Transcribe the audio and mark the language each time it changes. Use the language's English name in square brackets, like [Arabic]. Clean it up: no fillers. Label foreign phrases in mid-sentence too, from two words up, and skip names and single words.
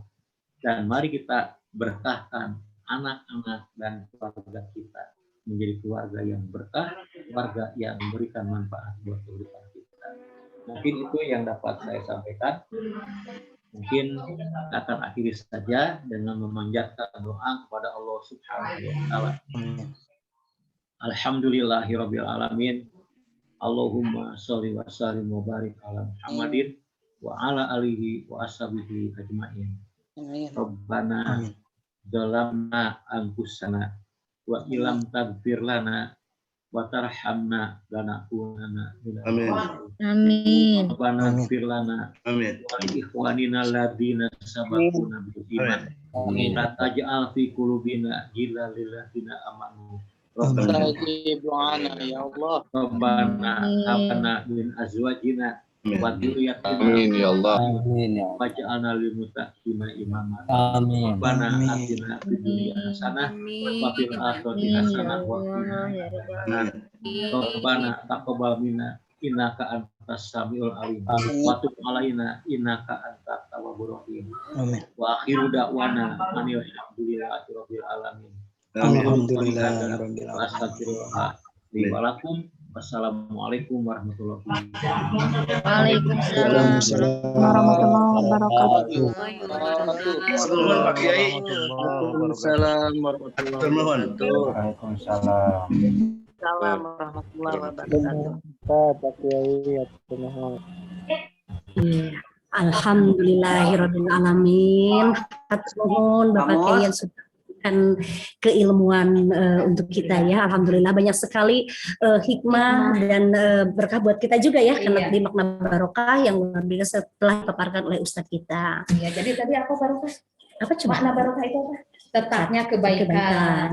[Indonesian] Dan mari kita berkahkan anak-anak dan keluarga kita menjadi keluarga yang berkah, keluarga yang memberikan manfaat buat kehidupan kita. Mungkin itu yang dapat saya sampaikan. Mungkin akan akhiri saja dengan memanjatkan doa kepada [Arabic] الله سبحانه وتعالى. الحمد لله رب العالمين. اللهم صل وسلم وبارك على محمد وعلى آله وأصحابه أجمعين. ربنا ظلمنا أنفسنا وإن لم تغفر لنا وترحمنا لنكونن من الخاسرين. Amin. ربنا اغفر لنا Amin. ولإخواننا الذين سبقونا بالإيمان. لا تجعل في قلوبنا غلا للذين آمنوا. Rabbana يا الله. ربنا هبنا من أزواجنا وذرياتنا آمين يا الله. آمين يا واجعلنا للمتقين إماما. Amin. ربنا آتنا في الدنيا حسنة وفي الآخرة حسنة وقنا عذاب النار. ربنا تقبل منا إنك أنت السميع العليم. Amin. وتب علينا إنك أنت التواب الرحيم. Amin. وآخر دعوانا أن الحمد لله رب العالمين. الحمد لله رب العالمين. أستغفر الله لي ولكم. والسلام عليكم ورحمة الله وبركاته. وعليكم السلام ورحمة الله وبركاته. Assalamualaikum Pak Kiai. وعليكم السلام ورحمة الله وبركاته. Waalaikumsalam. السلام عليكم ورحمة الله وبركاته. [Indonesian] Pak Kiai, Iya. [Arabic] الحمد لله رب العالمين. [Sundanese] Hatur nuhun [Indonesian] Bapak Kiai yang sudah memberikan keilmuan untuk kita ya. Alhamdulillah banyak sekali hikmah dan berkah buat kita juga ya, karena tadi makna barokah yang luar biasa setelah dipaparkan oleh Ustadz kita. Iya, jadi tadi apa barokah? Apa coba? Makna barokah itu apa? Tetapnya kebaikan.